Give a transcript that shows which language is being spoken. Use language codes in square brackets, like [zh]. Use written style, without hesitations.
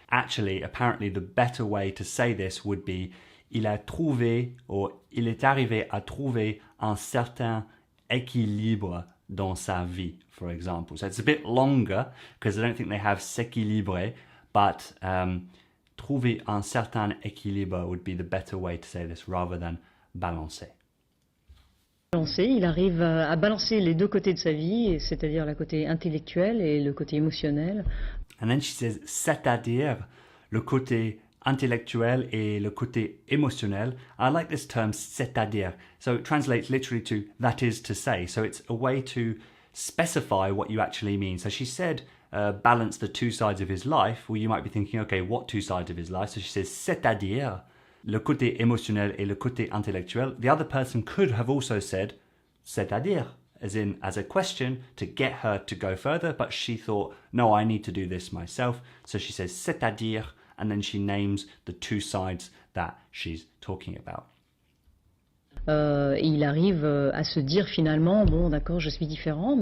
[en] Actually, apparently the better way to say this would be [fr] il a trouvé [en] or [fr] il est arrivé à trouver un certain équilibre dans sa vie, [en] for example. So it's a bit longer because I don't think they have s'équilibrer, but [fr] trouver un certain équilibre [en] would be the better way to say this rather than balancer. [fr] Il arrive à balancer les deux côtés de sa vie, c'est-à-dire le côté intellectuel et le côté émotionnel. [en] And then she says, [fr] c'est-à-dire le côté intellectuel et le côté émotionnel. [en] I like this term, c'est-à-dire. So it translates literally to that is to say. So it's a way to specify what you actually mean. So she said, balance the two sides of his life. Well, you might be thinking, okay, what two sides of his life? So she says, [fr] c'est-à-dire le côté émotionnel et le côté intellectuel. [en] The other person could have also said, c'est-à-dire, as in, as a question to get her to go further, but she thought, no, I need to do this myself. So she says, c'est-à-dire, and then she names the two sides that she's talking about. [fr] Il arrive à se dire finalement, bon, d'accord, je suis différent.